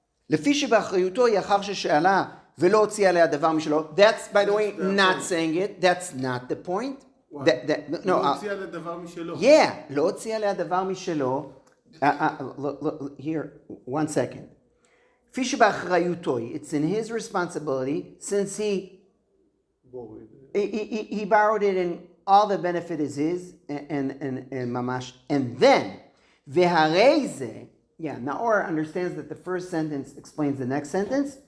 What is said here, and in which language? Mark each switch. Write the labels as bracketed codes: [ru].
[he] לפי שבאחריותו היא אחר ששאלה ולא הוציאה עליה דבר משלו. [en] That's, by the way, not saying it. That's not the point. [he] לא הוציאה לדבר משלו. Yeah, לא הוציאה עליה דבר משלו. [en] Look, here, one second. [he] לפי שבאחריותו, [en] it's in his responsibility, since he borrowed it and all the benefit is his, and mamash, and then, [he] והרי זה, [en] yeah, Naor understands that the first sentence explains the next sentence.